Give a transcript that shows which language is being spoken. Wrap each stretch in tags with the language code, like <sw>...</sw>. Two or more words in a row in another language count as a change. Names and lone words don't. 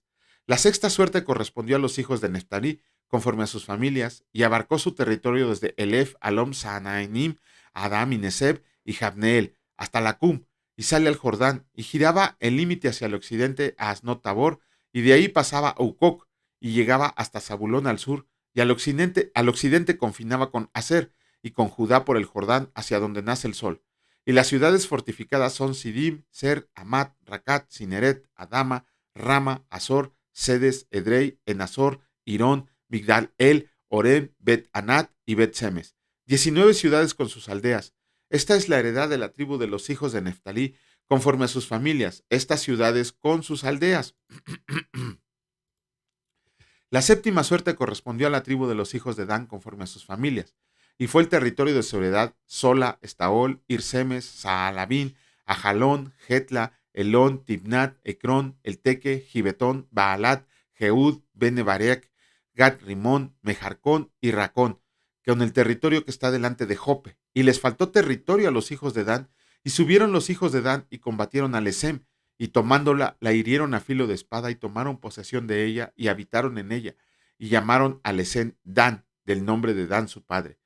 <es>La sexta suerte correspondió a los hijos de Neftalí, conforme a sus familias, y abarcó su territorio desde Elef, Alom, Saanainim, Adam y Neseb y Jabneel, hasta Lacum, y sale al Jordán, y giraba el límite hacia el occidente a Asnot Tabor, y de ahí pasaba a Ucoc, y llegaba hasta Zabulón al sur, y al occidente confinaba con Aser, y con Judá por el Jordán hacia donde nace el sol. Y las ciudades fortificadas son Sidim, Ser, Amat, Racat, Cineret, Adama, Rama, Azor, Sedes, Edrei, Enazor, Irón, Migdal El, Orem, Bet Anat y Bet Semes. 19 ciudades con sus aldeas. Esta es la heredad de la tribu de los hijos de Neftalí, conforme a sus familias, estas ciudades con sus aldeas. La séptima suerte correspondió a la tribu de los hijos de Dan, conforme a sus familias, y fue el territorio de su heredad Sola, Estaol, Irsemes, Saalabín, Ajalón, Getla, Elón, Tibnat, Ecrón, Elteque, Gibetón, Baalat, Jeud, Benebarec, Gat Rimón, Mejarcón y Racón, con el territorio que está delante de Jope. Y les faltó territorio a los hijos de Dan, y subieron los hijos de Dan y combatieron a Lesem, y tomándola, la hirieron a filo de espada y tomaron posesión de ella y habitaron en ella, y llamaron a Lesén Dan, del nombre de Dan su padre.</es>